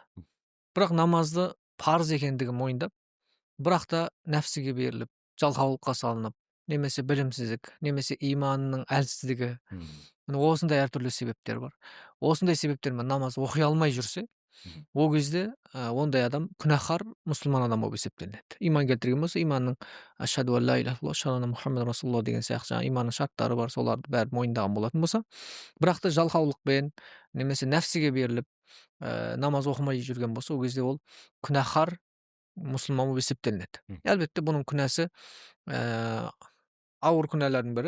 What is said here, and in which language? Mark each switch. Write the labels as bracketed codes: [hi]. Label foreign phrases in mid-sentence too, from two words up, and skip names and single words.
[kk] Бірақ намазды парыз екендігін мойындап, бірақ та нәпсіге беріліп, жалқаулыққа салынып, немесе білімсіздік, немесе иманның әлсіздігі, осындай әртүрлі себептер бар. Осындай себептермен намаз оқи алмай жүрсе, ол кезде ондай адам күнәһар мұсылман адам болып есептелінеді. Иман келтірген болса, иманның [ar] أشهد أن لا إله إلا الله وأن محمدا رسول الله [kk] деген сияқты жаңа иманның шарттары бар, соларды бәрін мойындаған болатын болса, бірақ та жалқаулықпен немесе нәпсіге беріліп намаз оқымай жүрген болса, ол кезде ол күнәһар мұсылман болып есептелінеді. Әлбетте бұның күнәсі ауыр күнәлардың бірі.